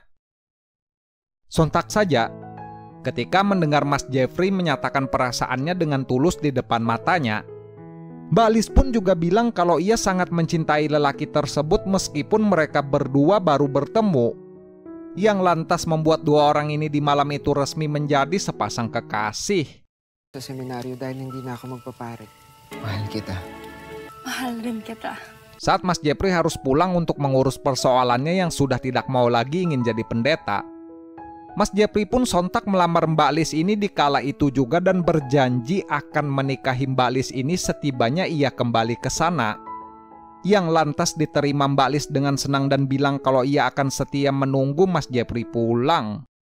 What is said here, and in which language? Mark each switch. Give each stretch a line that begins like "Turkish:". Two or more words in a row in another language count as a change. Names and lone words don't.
Indonesian: Sontak saja, ketika mendengar Mas Jeffrey menyatakan perasaannya dengan tulus di depan matanya, Mbak Liz pun juga bilang kalau ia sangat mencintai lelaki tersebut meskipun mereka berdua baru bertemu, yang lantas membuat dua orang ini di malam itu resmi menjadi sepasang kekasih.
Filipino: Sa seminaryo dahil hindi na ako magpapare. Mahal kita. Mahal rin kita.
Indonesian: Saat Mas Jeffrey harus pulang untuk mengurus persoalannya yang sudah tidak mau lagi ingin jadi pendeta, Mas Jeffrey pun sontak melamar Mbak Liz ini di kala itu juga dan berjanji akan menikahi Mbak Liz ini setibanya ia kembali ke sana, yang lantas diterima Mbak Liz dengan senang dan bilang kalau ia akan setia menunggu Mas Jeffrey pulang.